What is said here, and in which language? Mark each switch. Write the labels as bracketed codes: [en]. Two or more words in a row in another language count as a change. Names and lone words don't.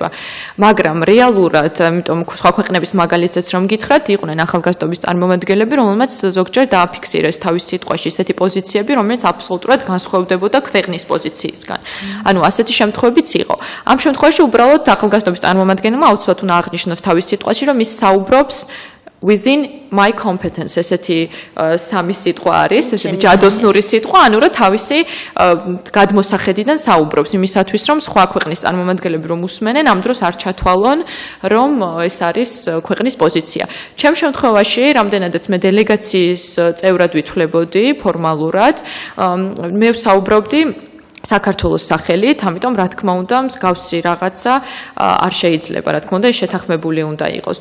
[ka] მაგრამ რეალურად, ამიტომ სხვა ქვეყნების მაგალითზეც რომ გითხრათ, იყვნენ ახალგაზრდობის წარმომადგენლები, რომელმაც ზოგჯერ დააფიქსირეს თავის სიტყვაში ესეთი პოზიციები, რომელიც აბსოლუტურად განსხვავდებოდა ქვეყნის პოზიციისგან. ანუ ასეთი შემთხვევებიც იყო. ამ შემთხვევაში უბრალოდ ახალგაზრდობის წარმომადგენელმა აუცილებლად უნდა აღნიშნოს თავის სიტყვაში, რომ ის საუბრობს [en] within my competence [ka] ესეთი სამი სიტყვა არის, ესეთი ჯადოსნური სიტყვა, ანუ რა თავისი გადმოსახედიდან საუბრობს იმისათვის, რომ სხვა ქვეყნის წარმომადგენლები რომ უსმენენ, ამ დროს არ ჩათვალონ, რომ ეს არის ქვეყნის პოზიცია. ჩემ შემთხვევაში, რამდენადაც მე დელეგაციის წევრად ვითვლებოდი ფორმალურად, მე ვსაუბრობდი საქართველოს სახელით, ამიტომ რა თქმა უნდა, მსგავსი რაღაცა არ შეიძლება, რა თქმა უნდა, შეთანხმებული უნდა იყოს.